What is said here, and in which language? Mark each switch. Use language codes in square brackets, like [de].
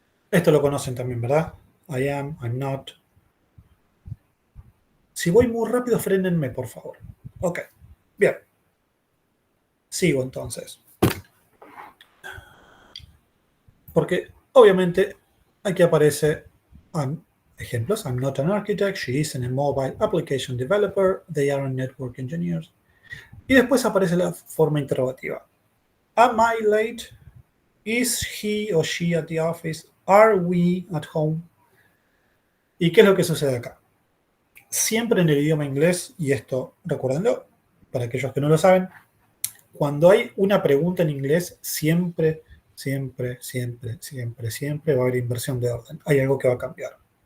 [es] Esto lo conocen también, ¿verdad? [en] I am, I'm not. [es] Si voy muy rápido, frénenme, por favor. Ok, bien. Sigo entonces. Porque obviamente aquí aparece ejemplos. [en] I'm not an architect, she isn't a mobile application developer, they are network engineers. [es] Y después aparece la forma interrogativa. [en] Am I late? Is he or she at the office? Are we at home? [es] ¿Y qué es lo que sucede acá? Siempre en el idioma inglés, y esto recuérdenlo, para aquellos que no lo saben, cuando hay una pregunta en inglés, siempre va a haber inversión de orden. Hay algo que va a cambiar.